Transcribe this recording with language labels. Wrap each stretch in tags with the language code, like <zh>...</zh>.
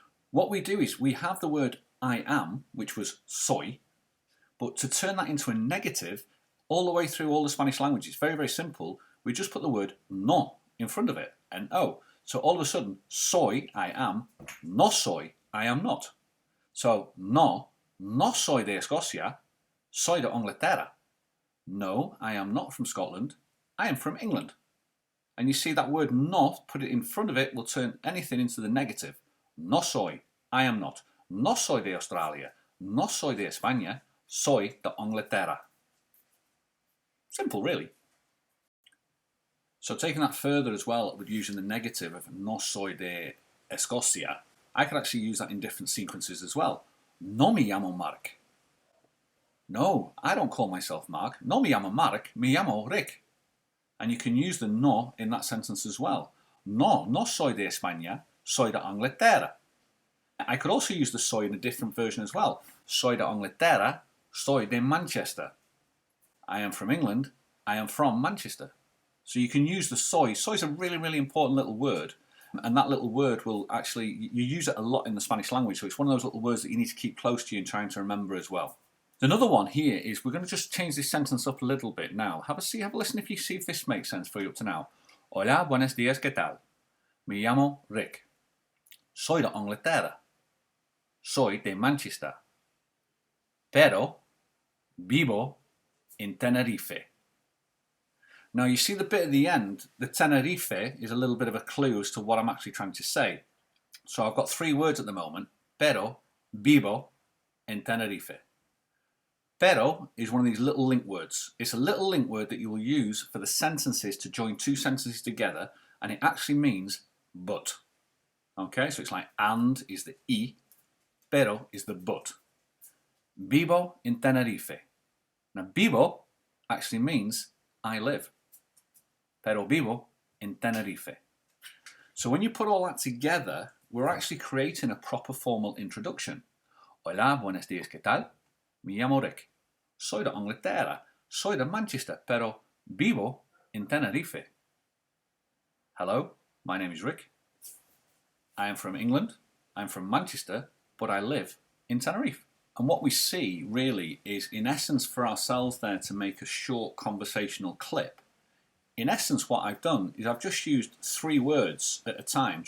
<en>What we do is we have the word I am, which was soy, but to turn that into a negative, all the way through all the Spanish language, it's very, very simple. We just put the word no in front of it, N-O. So all of a sudden, soy, I am,</en> <es>no soy,</es> <en>I am not.</en> <es>So, no soy de Escocia, soy de Inglaterra.</es> <en>No, I am not from Scotland, I am from England. And you see that word not, put it in front of it, will turn anything into the negative.</en> <es>No soy,</es> <en>I am not.</en> <es>No soy de Australia, no soy de España, soy de Inglaterra.</es> <en>Simple, really. So taking that further as well, with using the negative of</en> <es>no soy de Escocia,</es> <en>I could actually use that in different sequences as well.</en> <es>No me llamo Mark.</es> <en>No, I don't call myself Mark.</en> <es>No me llamo Mark, me llamo Rick.</es> <en>And you can use the no in that sentence as well.</en> <es>No soy de España, soy de Inglaterra.</es> <en>I could also use the soy in a different version as well.</en> <es>Soy de Inglaterra, soy de Manchester.</es> <en>I am from England, I am from Manchester. So you can use the soy. Soy is a really, really important little word. And that little word will actually, you use it a lot in the Spanish language, so it's one of those little words that you need to keep close to you and trying to remember as well. Another one here is, we're going to just change this sentence up a little bit now. Have a listen if you see if this makes sense for you up to now.</en> <es>Hola, buenos días, ¿qué tal? Me llamo Rick. Soy de Inglaterra. Soy de Manchester. pero vivo in Tenerife.</es> <en>Now you see the bit at the end, the Tenerife is a little bit of a clue as to what I'm actually trying to say. So I've got 3 words at the moment,</en> <es>pero vivo</es> <en>in Tenerife. Pero is one of these little link words. It's a little link word that you will use for the sentences to join 2 sentences together, and it actually means but. Okay, so it's like and is the I, pero is the but.</en> <es>Vivo in Tenerife.</es> <en>Now vivo actually means I live.</en> <es>Pero vivo in Tenerife.</es> <en>So when you put all that together, we're actually creating a proper formal introduction.</en> <es>Hola, buenos días, ¿qué tal? Me llamo Rick. Soy de Inglaterra. Soy de Manchester, pero vivo in Tenerife.</es> <en>Hello, my name is Rick. I am from England. I'm from Manchester, but I live in Tenerife. And what we see really is, in essence, for ourselves there to make a short conversational clip. In essence, what I've done is I've just used 3 words at a time.</en>